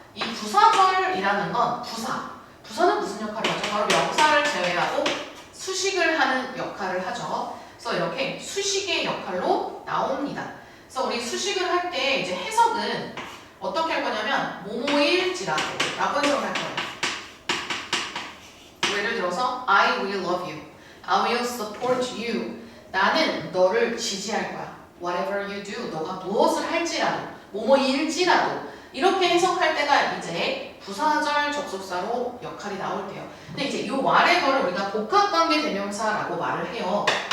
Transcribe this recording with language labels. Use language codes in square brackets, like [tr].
[ko] 이 부사절이라는 건 부사는 무슨 역할을 하죠? 바로 명사를 제외하고 수식을 하는 역할을 하죠. 그래서 이렇게 수식의 역할로 나옵니다. 그래서 우리 수식을 할 때 이제 해석은 어떻게 할 거냐면 뭐뭐일지라도 라고 해석을 할 거예요. [en] 예를 들어서 I will love you, I will support you. [ko] 나는 너를 지지할 거야. Whatever you do, 너가 무엇을 할지라도, 뭐뭐일지라도 이렇게 해석할 때가 이제 부사절 접속사로 역할이 나올 때요. 근데 이제 이 whatever를 우리가 복합관계 대명사라고 말을 해요.